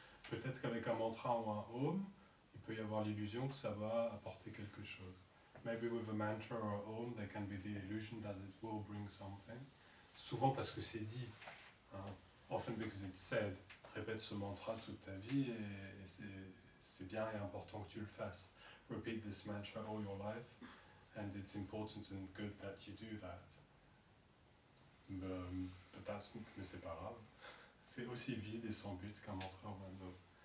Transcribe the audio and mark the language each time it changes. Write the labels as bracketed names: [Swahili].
[French] Peut-être qu'avec un mantra ou un Om, il peut y avoir l'illusion que ça va apporter quelque chose. [English] Maybe with a mantra or a Om, there can be the illusion that it will bring something. [French] Souvent parce que c'est dit. Hein. [English] Often because it's said. [French] Répète ce mantra toute ta vie et c'est bien et important que tu le fasses. [English] Repeat this mantra all your life and it's important and good that you do that. [French] Mais c'est pas grave. C'est aussi vide et sans but qu'un mantra ou un Om.